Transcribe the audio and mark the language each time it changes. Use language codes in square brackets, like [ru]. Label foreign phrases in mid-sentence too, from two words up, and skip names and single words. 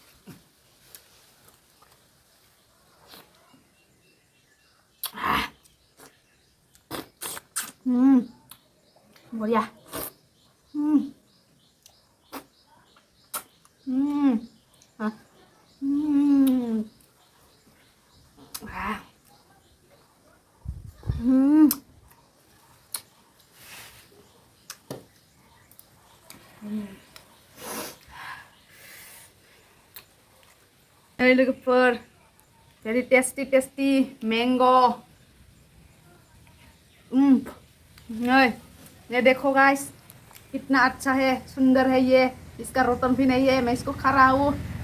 [id] Udah. Hah? Ah. [vi] Đây là phở, [en] very tasty mango. [hi] ये देखो गाइस, कितना अच्छा है, सुंदर है ये। इसका रोटन भी नहीं है, मैं इसको खा रहा हूँ।